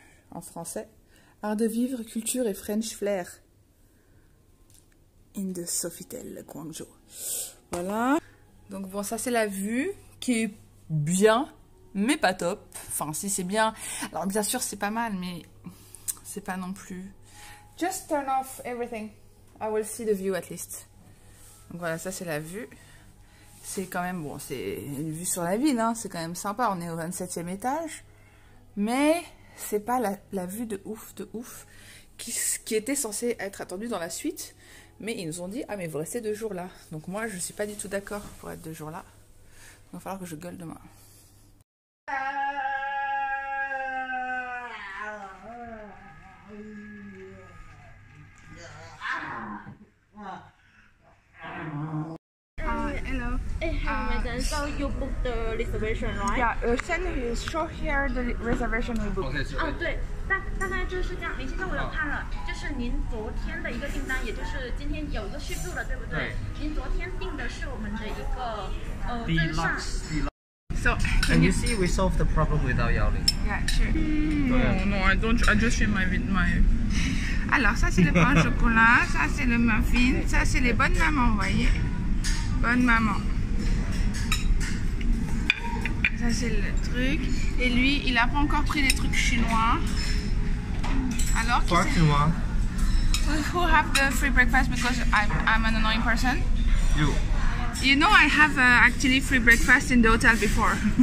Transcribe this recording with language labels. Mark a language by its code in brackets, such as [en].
[fr] En français. Art de vivre, culture et French flair. [en] In the Sofitel Guangzhou. Voilà. [fr] Donc bon, ça c'est la vue qui est bien, mais pas top. Enfin, si c'est bien. Alors bien sûr c'est pas mal, mais c'est pas non plus. [en] Just turn off everything. I will see the view at least. [fr] Donc voilà, ça c'est la vue. C'est quand même bon, c'est une vue sur la ville, hein. C'est quand même sympa. On est au 27e étage, mais c'est pas la vue de ouf qui était censée être attendue dans la suite. Mais ils nous ont dit, ah mais vous restez 2 jours là. Donc moi je suis pas du tout d'accord pour être 2 jours là. Il va falloir que je gueule demain. [en] Hello. Hey, madam. So you booked the reservation, right? Yeah, send me show here the reservation we booked. [zh] 对，大概就是这样。林先生，我有看了，就是您昨天的一个订单，也就是今天有一个续注了，对不对？您昨天订的是我们的一个真上。 [en] So And you see, we solved the problem without yelling. Yeah, sure. No, I don't. I just share my. [fr] Alors ça c'est le pain au chocolat, ça c'est le muffin, ça c'est les bonnes mamans, vous voyez. Bonne maman. Ça c'est le truc. Et lui, il n'a pas encore pris des trucs chinois. Alors Quoi, chinois? [en] who have the free breakfast because I'm an annoying person? You. You know I have actually free breakfast in the hotel before.